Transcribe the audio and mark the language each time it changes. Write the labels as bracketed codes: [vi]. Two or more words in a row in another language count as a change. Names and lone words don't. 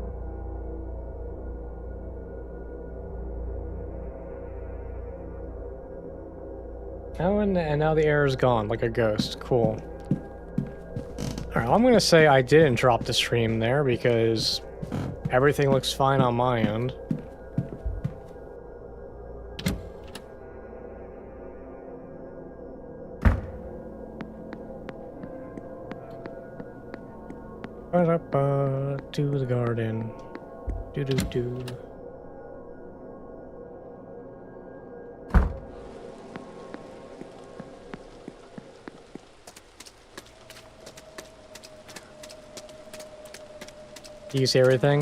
[en] Oh, and now the error's gone, like a ghost. Cool. Alright, I'm gonna say I didn't drop the stream there because everything looks fine on my end. Ba-da-ba, to the garden. Do-do-do. Do you see everything?